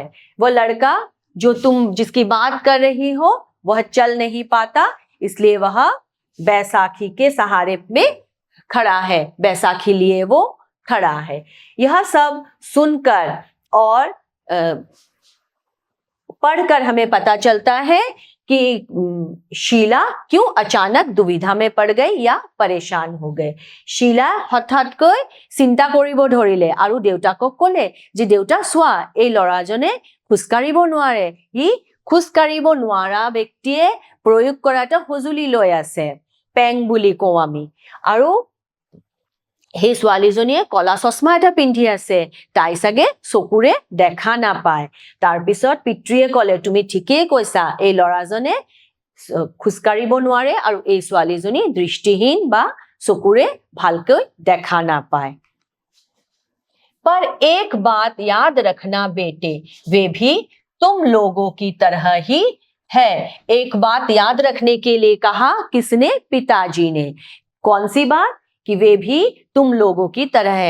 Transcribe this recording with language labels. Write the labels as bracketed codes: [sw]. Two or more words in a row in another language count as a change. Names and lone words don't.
[hi] वो लड़का जो तुम जिसकी बात कर रही हो वह चल नहीं पाता, इसलिए वह बैसाखी के सहारे में खड़ा है, बैसाखी लिए वो खड़ा है। यह सब सुनकर और पढ़कर हमें पता चलता है कि शीला क्यों अचानक दुविधा में पड़ गई या परेशान हो गए। [as] शीला हठाৎকৈ চিন্তা কৰিব ধৰিলে আৰু দেউতাকক ক'লে যে দেউতা চোৱা, এই ল'ৰাজনে খোজকাঢ়িব নোৱাৰে, ই খোজকাঢ়িব নোৱাৰা ব্যক্তিয়ে প্ৰয়োগ কৰা এটা সঁজুলি লৈ আছে, পেং বুলি কওঁ আমি। আৰু সেই ছোৱালীজনীয়ে কলা চশমা এটা পিন্ধি আছে, তাই চাগে চকুৰে দেখা নাপায়। তাৰপিছত পিতৃয়ে ক'লে তুমি ঠিকেই কৈছা, এই ল'ৰাজনে খোজকাঢ়িব নোৱাৰে আৰু এই ছোৱালীজনী দৃষ্টিহীন বা চকুৰে ভালকৈ দেখা নাপায়। [hi] पर एक बात याद रखना बेटे, वे भी तुम लोगों की तरह ही है। एक बात याद रखने के लिए कहा, किसने? पिताजी ने। कौन सी बात? कि वे भी तुम लोगों की तरह है।